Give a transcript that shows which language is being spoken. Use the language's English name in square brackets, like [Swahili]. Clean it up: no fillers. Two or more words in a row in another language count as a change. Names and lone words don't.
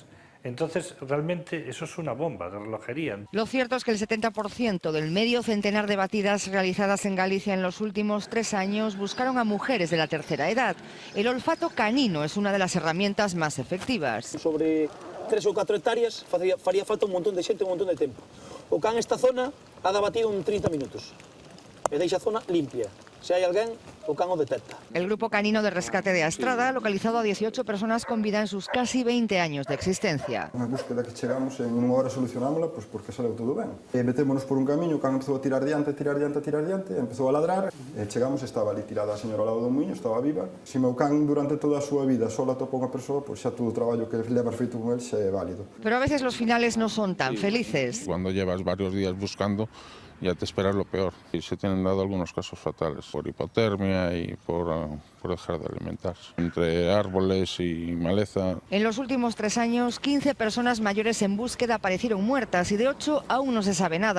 [Spanish] Entonces, realmente, eso es una bomba de relojería. Lo cierto es que el 70% del medio centenar de batidas realizadas en Galicia en los últimos 3 años buscaron a mujeres de la tercera edad. El olfato canino es una de las herramientas más efectivas. [Galician] Sobre 3 ou 4 hectáreas faría falta un montón de xente, un montón de tempo. O can esta zona ha de batido en 30 minutos. E deixa a zona limpia. Si hay alguien, o can o detecta. [Spanish] El grupo canino de rescate de Astrada ha localizado a 18 personas con vida en sus casi 20 años de existencia. [Galician] Unha búsqueda que chegamos en unha hora solucionámola, pois porque saleu todo ben. Metémonos por un camiño, o can empezou a tirar diante, empezou a ladrar, e chegamos, estaba ali tirada a señora ao lado do muiño, estaba viva. Se meu can durante toda a súa vida só atopa unha persoa, pois xa todo o traballo que levas feito con el xa é válido. [Spanish] Pero a veces los finales no son tan felices. Cuando llevas varios días buscando, ya te esperas lo peor. Y se tienen dado algunos casos fatales por hipotermia y por dejar de alimentarse. Entre árboles y maleza. En los últimos 3 años, 15 personas mayores en búsqueda aparecieron muertas y de 8 aún no se sabe nada.